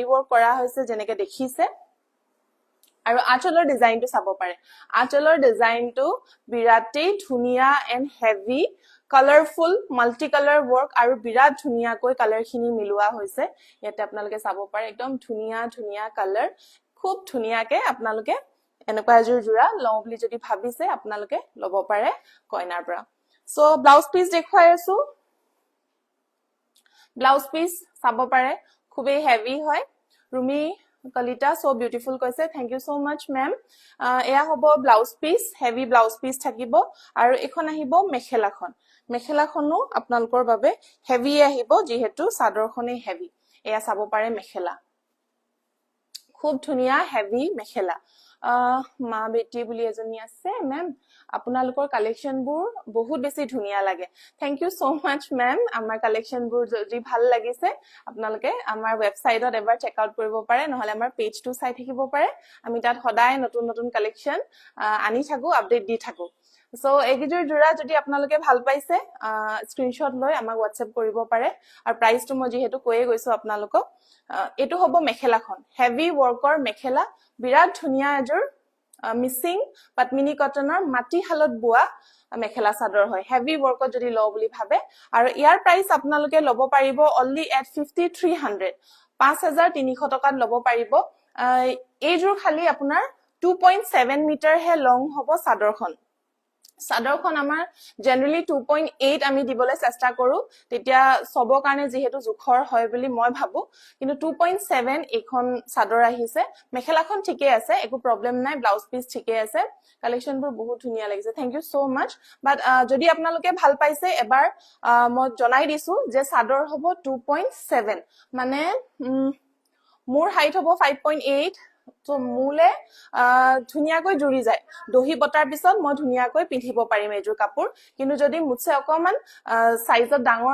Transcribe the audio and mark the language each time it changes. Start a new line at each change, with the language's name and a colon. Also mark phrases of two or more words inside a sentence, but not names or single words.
Assamese: ওয়াৰ্ক কৰা হৈছে যেনেকে দেখিছে আৰু আঁচলৰ ডিজাইনটো চাব পাৰে আঁচলৰ ডিজাইনটো বিৰাটেই ধুনিয়া
English: and heavy colourful multi colour work
Assamese: আৰু বিৰাট ধুনিয়াকৈ কালাৰখিনি মিলোৱা হৈছে ইয়াতে আপোনালোকে চাব পাৰে একদম ধুনিয়া ধুনিয়া কালাৰ খুব ধুনিয়াকে আপোনালোকে এনেকুৱা এজোৰ জোৰা লও বুলি যদি ভাবিছে আপোনালোকে লব পাৰে কইনাৰ পৰা
English: so blouse piece
Assamese: দেখুৱাই আছো
English: blouse piece
Assamese: চাব পাৰে খুবেই হেভি হয় ৰুমি কলিতা
English: so beautiful
Assamese: কৈছে
English: thank you so much ma'am
Assamese: এয়া হ'ব
English: blouse piece heavy blouse piece
Assamese: থাকিব আৰু এখন আহিব মেখেলাখন মেখেলাখনো আপোনালোকৰ বাবে হেভি আহিব যেহেতু চাদৰখনে হেভি এয়া চাব পাৰে মেখেলা খুব ধুনিয়া হেভি মেখেলা মা বেটি বুলি এজনী আছে মেম আপোনালোকৰ কালেকশনবোৰ বহুত বেছি ধুনিয়া লাগে
English: thank you so much ma'am
Assamese: আমাৰ কালেকশনবোৰ যদি ভাল লাগিছে আপোনালোকে আমাৰ ওয়েবসাইটত এবাৰ
English: check out
Assamese: কৰিব পাৰে নহলে আমাৰ পেজটো চাই থাকিব পাৰে আমি তাত সদায় নতুন নতুন কালেকশন আনি থাকো আপডেট দি থাকো সো এইগিজৰ জোৰা যদি আপোনালোকে ভাল পাইছে স্ক্ৰিনশ্বট লৈ আমাক WhatsApp কৰিব পাৰে আৰু প্ৰাইচটো মই যেহেতু কৈয়ে গৈছো আপোনালোকক এটো হ'ব মেখেলাখন হেভি ওয়াৰ্কৰ মেখেলা বিৰাট ধুনিয়া এজোৰ মিসিং পত্মিনী কটনৰ মাটি হালত বোৱা মেখেলা চাদৰ হয় হেভি ওয়াৰ্কত যদি লও বুলি ভাবে আৰু ইয়াৰ প্ৰাইস আপোনালোকে লব পাৰিব
English: only at
Assamese: 5300 5300 টকাত লব পাৰিব এইজোৰ খালি আপোনাৰ 2.7 মিটাৰ হে লং হ'ব চাদৰখন সাদৰখন আমাৰ জেনাৰেলি 2.8 আমি দিবলৈ চেষ্টা কৰো তেতিয়া সবৰ কাৰণে যেহেতু জুখৰ হয় বুলি মই ভাবো কিন্তু 2.7 এখন সাদৰ আহিছে মেখেলাখন ঠিকে আছে একো প্ৰবলেম নাই
English: blouse piece
Assamese: ঠিকে আছে কালেকশনবোৰ বহুত ধুনিয়া লাগিছে
English: thank you so much but
Assamese: যদি আপোনালোকে ভাল পাইছে এবাৰ মই জনাই দিছো যে সাদৰ হ'ব 2.7 মানে মোৰ হাইট হ'ব 5.8 তো মুলে ধুনিয়াকৈ জুৰি যায় দহি বটাৰ পিছত মই ধুনিয়াকৈ পিন্ধিব পাৰিম এজোৰ কাপোৰ কিন্তু যদি মুছে অকমান সাইজত ডাঙৰ